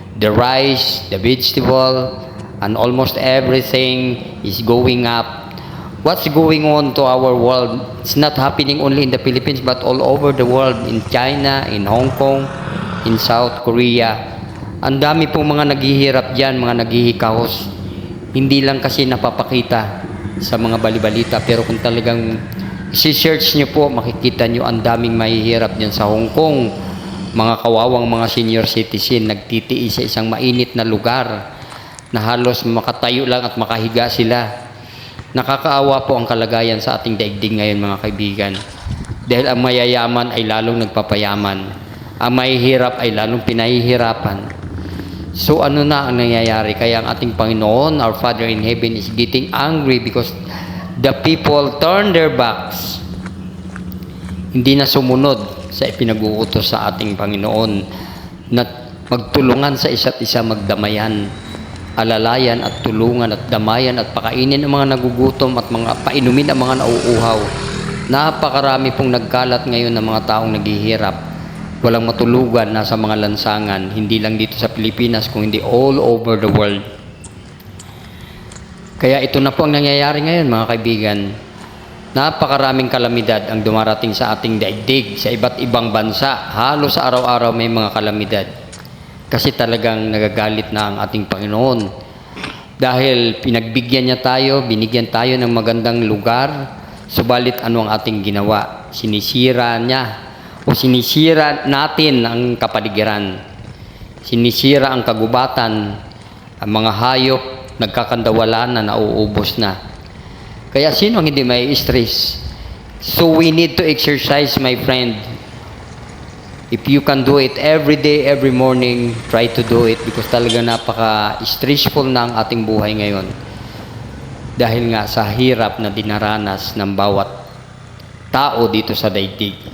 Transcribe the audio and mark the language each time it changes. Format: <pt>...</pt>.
<en>The rice, the vegetable, and almost everything is going up. What's going on to our world? It's not happening only in the Philippines but all over the world. In China, in Hong Kong, in South Korea.</en> <tl>Ang dami pong mga naghihirap dyan, mga naghihikahos. Hindi lang kasi napapakita sa mga balibalita, pero kung talagang i-search nyo po, makikita nyo ang daming mahihirap dyan sa Hong Kong. Mga kawawang mga senior citizen, nagtitiis sa isang mainit na lugar na halos makatayo lang at makahiga sila. Nakakaawa po ang kalagayan sa ating daigdig ngayon, mga kaibigan. Dahil ang mayayaman ay lalong nagpapayaman. Ang mahihirap ay lalong pinahihirapan. So ano na ang nangyayari? Kaya ang ating Panginoon,</tl> <en>our Father in Heaven, is getting angry because the people turn their backs.</en> <tl>Hindi na sumunod sa ipinag-uutos sa ating Panginoon na magtulungan sa isa't isa, magdamayan, alalayan at tulungan at damayan at pakainin ang mga nagugutom at mga painumin ang mga nauuhaw. Napakarami pong nagkalat ngayon ng mga taong naghihirap, walang matulugan, nasa mga lansangan, hindi lang dito sa Pilipinas kundi</tl> <en>all over the world.</en> <tl>Kaya ito na po ang nangyayari ngayon, mga kaibigan. Napakaraming kalamidad ang dumarating sa ating daigdig sa iba't ibang bansa. Halos sa araw-araw may mga kalamidad. Kasi talagang nagagalit na ang ating Panginoon. Dahil pinagbigyan niya tayo, binigyan tayo ng magandang lugar, subalit ano ang ating ginawa? Sinisira niya o sinisira natin ang kapaligiran. Sinisira ang kagubatan, ang mga hayop, nagkakandawalan na nauubos na. Kaya sino ang hindi may stress?</tl> <en>So we need to exercise, my friend. If you can do it every day, every morning, try to do it because</en> <tl>talaga napaka-stressful na ang ating buhay ngayon. Dahil nga sa hirap na dinaranas ng bawat tao dito sa daigdig.</tl>